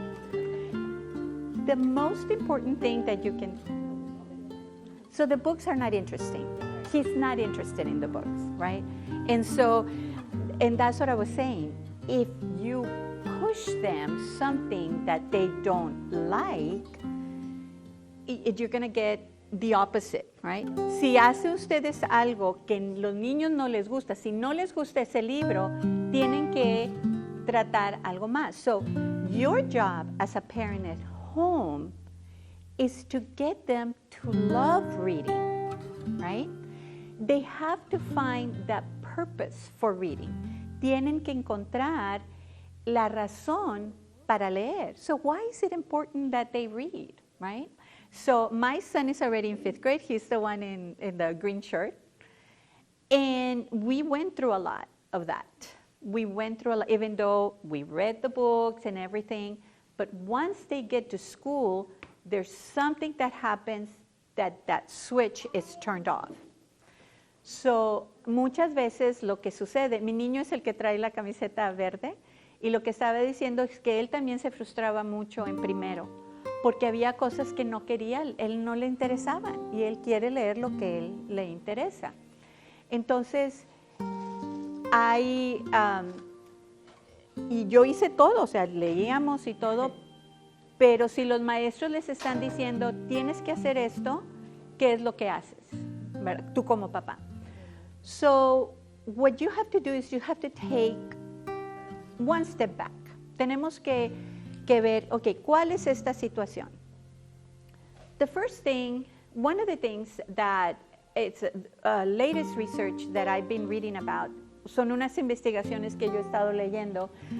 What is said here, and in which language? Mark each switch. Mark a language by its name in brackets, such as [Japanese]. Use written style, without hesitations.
[English] The most important thing that you can, so the books are not interesting. He's not interested in the books, right? And so, and that's what I was saying. If you push them something that they don't like, you're going to get the opposite, right? [Spanish] Si hace ustedes algo que los niños no les gusta, si no les gusta ese libro, tienen que tratar algo más. [English] So your job as a parent at home is to get them to love reading, right? They have to find that purpose for reading. [Spanish] Tienen que encontrar la razón para leer. [English] So why is it important that they read, right? So my son is already in 5th grade. He's the one in the green shirt. And we went through a lot of that. We went through a lot, even though we read the books and everything. But once they get to school, there's something that happens that switch is turned off. [Spanish] So, muchas veces lo que sucede, mi niño es el que trae la camiseta verde, y lo que estaba diciendo es que él también se frustraba mucho en primero, porque había cosas que no quería, él no le interesaban, y él quiere leer lo que él le interesa. Entonces, y yo hice todo, o sea, leíamos y todo, pero si los maestros les están diciendo, tienes que hacer esto, ¿qué es lo que haces? ¿Verdad? Tú como papá. [English] So, what you have to do is you have to take one step back. [Spanish] Tenemos que ver, okay, ¿cuál es esta situación? [English] The first thing, one of the things that it's latest research that I've been reading about, [Spanish] son unas investigaciones que yo he estado leyendo.